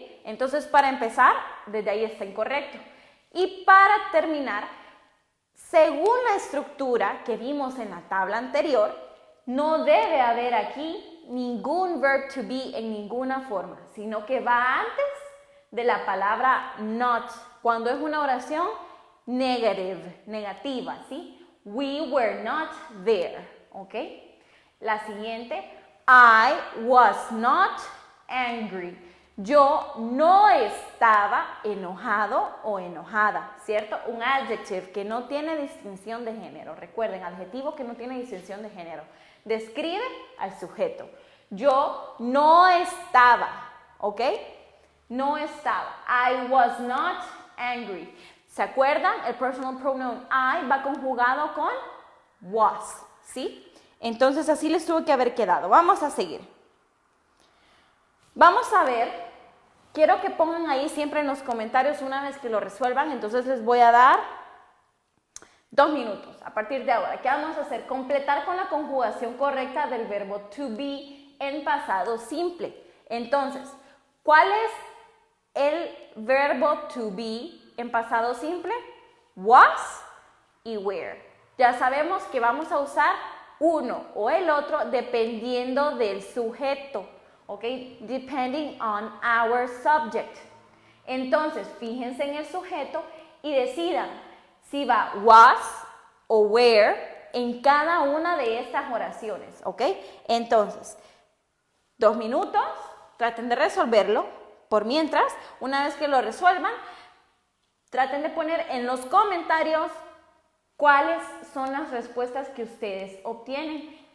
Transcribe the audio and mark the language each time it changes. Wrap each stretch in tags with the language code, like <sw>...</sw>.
<es>Entonces, para empezar, desde ahí está incorrecto. Y para terminar, según la estructura que vimos en la tabla anterior, no debe haber aquí ningún verb to be en ninguna forma, sino que va antes de la palabra not. Cuando es una oración negativa, ¿sí?</es> <en>We were not there, ¿ok?</en> <es>La siguiente,</es> <en>I was not angry.</en> <es>Yo no estaba enojado o enojada, ¿cierto? Un adjective que no tiene distinción de género. Recuerden, adjetivo que no tiene distinción de género. Describe al sujeto. Yo no estaba, ¿ok? No estaba.</es> <en>I was not angry.</en> <es>¿Se acuerdan? El personal pronoun I va conjugado con was, ¿sí? Entonces así les tuvo que haber quedado. Vamos a seguir. Vamos a ver, quiero que pongan ahí siempre en los comentarios una vez que lo resuelvan, entonces les voy a dar 2 minutos a partir de ahora. ¿Qué vamos a hacer? Completar con la conjugación correcta del verbo to be en pasado simple. Entonces, ¿cuál es el verbo to be en pasado simple? Was y were. Ya sabemos que vamos a usar uno o el otro dependiendo del sujeto. ¿Ok?</es> <en>Depending on our subject.</en> <es>Entonces, fíjense en el sujeto y decidan si va was o were en cada una de estas oraciones. ¿Ok? Entonces, 2 minutos, traten de resolverlo. Por mientras, una vez que lo resuelvan, traten de poner en los comentarios cuáles son las respuestas que ustedes obtienen.</es>